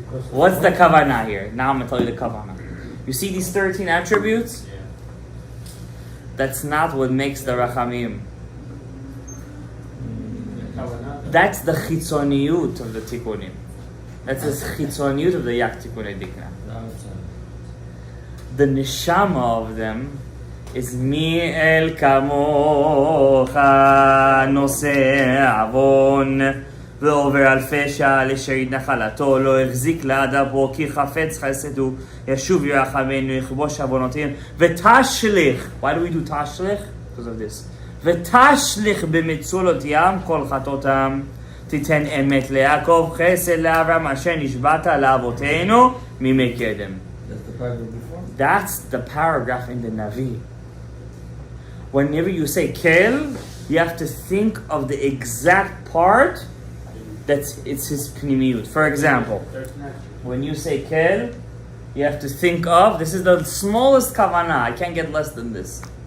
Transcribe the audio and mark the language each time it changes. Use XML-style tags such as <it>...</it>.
<en>What's the Kavanah here? Now I'm going to tell you the Kavanah. You see these 13 attributes? Yeah. That's not what makes the Rachamim. That's the Chitzoniyut of the Tikkunim. That's the Chitzoniyut of the Yak Tikkunei Dikna.</en> <he>The Neshama of them is Mi'el Kamocha Noseh Avon ועובר אלפי שעה לשארית נחלתו, לא החזיק לאדם בו כי חפץ חסד הוא, ישוב ירחמנו, יכבוש עוונותינו, ותשליך,</he> <en>why do we do</en> <he>תשליך?</he> <en>Because of this.</en> <he>ותשליך במצולות ים כל חטאותם, תיתן אמת ליעקב, חסד לאברהם, אשר נשבעת לאבותינו, מימי קדם.</he> <en>That's the paragraph in the Navi. Whenever you say kel, you have to think of the exact part it's his pnimiyut. For example, when you say kel, you have to think of, this is the smallest kavanah, I can't get less than this.</en>